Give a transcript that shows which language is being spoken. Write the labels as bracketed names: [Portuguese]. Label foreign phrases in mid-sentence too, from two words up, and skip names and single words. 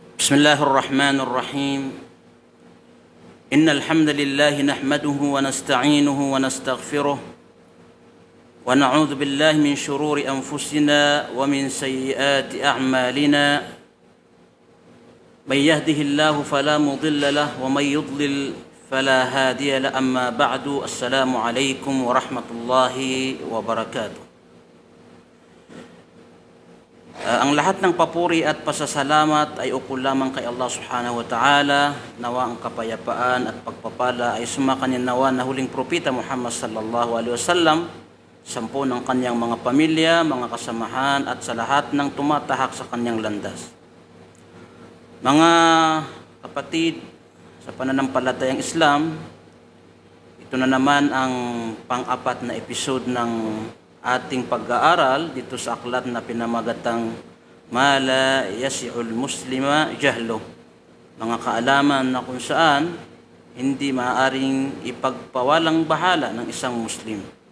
[Arabic] بسم الله الرحمن الرحيم إن الحمد لله نحمده ونستعينه ونستغفره ونعوذ بالله من شرور أنفسنا ومن سيئات أعمالنا من يهده الله فلا مضل له ومن يضلل فلا هادي له أما بعد السلام عليكم ورحمة الله وبركاته. [Filipino] Ang lahat ng papuri at pasasalamat ay ukol lamang kay Allah [Arabic] سبحانه وتعالى. [Filipino] Nawa ang kapayapaan at pagpapala ay sumakanin nawa na huling propeta Muhammad [Arabic] صلى الله عليه وسلم, [Filipino] sampu ng kanyang mga pamilya, mga kasamahan at sa lahat ng tumatahak sa kanyang landas. Mga kapatid, sa pananampalatayang Islam, ito na naman ang pang-apat na episode ng ating pag-aaral dito sa aklat na pinamagatang Ma la yasi'ul muslima jahlo, mga kaalaman na kung saan hindi maaaring ipagpawalang bahala ng isang Muslim.